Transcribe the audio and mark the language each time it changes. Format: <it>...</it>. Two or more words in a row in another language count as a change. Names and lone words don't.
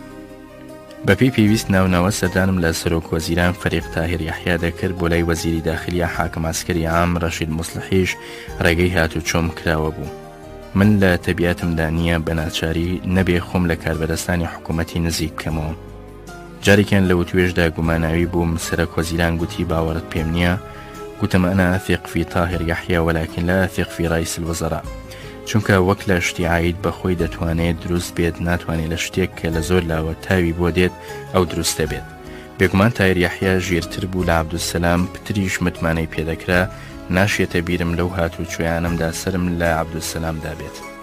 <ckb>بەپێی پێویست ناوناوە سەردانم لە سەرۆک وەزیران فەریق تاهیر یەحیا دەکرد، بۆ لای وەزیری داخلیە حاکم ئاسکەری عام ڕەشید مصلحیش ڕێگەی هاتوچۆم کراوە بوو. من لە تەبیاتمدا نییە بە ناچاری نەبێ خۆم لە کاربەدەستانی حکوومەتی نزیک بکەمەوە. جارێکیان لەو توێژدا گوماناوی بووم، سەرۆک وەزیران گوتی باوەڕت پێم نییە؟ گوتم</ckb> <ar>أنا أثق في طاهر يحيى ولكن لا أثق في رئيس الوزراء،</ar> <ckb>چونکە وەک لە شتی عید بەخۆی دەتوانێت دروست بێت، ناتوانێت لە شتێک کە لە زۆر لاوە تاوی بۆ دێت ئەو دروستە بێت. بێگومان تاهیر یەحیا ژێرتر بوو لە عەبدولسەلام، پتریش متمانەی پێدەکرا ناشێتە بیرم لەو هاتوچۆیانمدا سرم لە عەبدولسەلامدا بێت.</ckb>